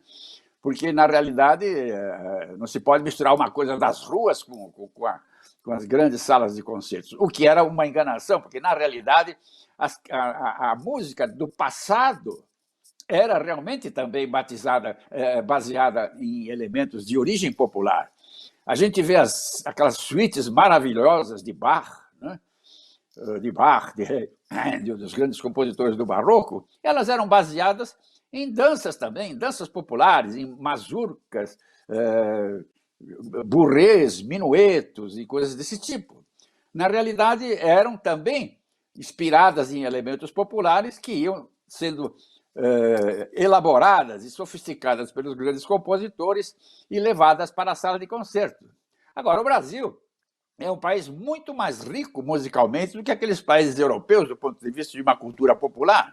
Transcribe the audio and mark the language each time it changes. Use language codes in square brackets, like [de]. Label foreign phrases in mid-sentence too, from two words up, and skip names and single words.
[pt] Porque, na realidade, não se pode misturar uma coisa das ruas com as grandes salas de concertos, o que era uma enganação, porque, na realidade, a música do passado era realmente também baseada em elementos de origem popular. A gente vê aquelas suítes maravilhosas de Bach, né? Dos grandes compositores do Barroco, elas eram baseadas em danças também, em danças populares, em mazurcas, burrês, minuetos e coisas desse tipo. Na realidade, eram também inspiradas em elementos populares que iam sendo elaboradas e sofisticadas pelos grandes compositores e levadas para a sala de concerto. Agora, o Brasil é um país muito mais rico musicalmente do que aqueles países europeus, do ponto de vista de uma cultura popular.